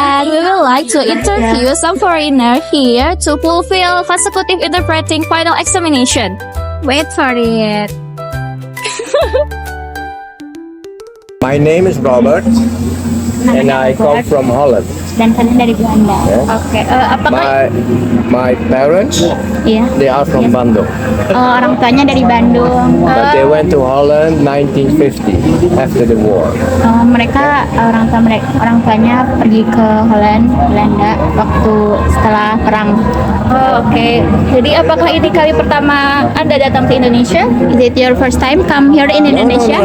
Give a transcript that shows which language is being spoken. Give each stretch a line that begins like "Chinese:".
English: And we would like to interview some foreigner here to fulfill consecutive interpreting final examination. Wait for it. My name is Robert and I come from Holland.
Indonesian: Dan kalian dari Belanda. Oke, apakah
English: My parents,
Indonesian: iya?
English: they are from Bandung,
Indonesian: Orang tuanya dari Bandung.
English: but they went to Holland 1950 after the war.
Indonesian: Orang tuanya pergi ke Holland, Belanda waktu setelah perang. Oke. Jadi apakah ini kali pertama Anda datang ke Indonesia?
English: Is it your first time come here in Indonesia?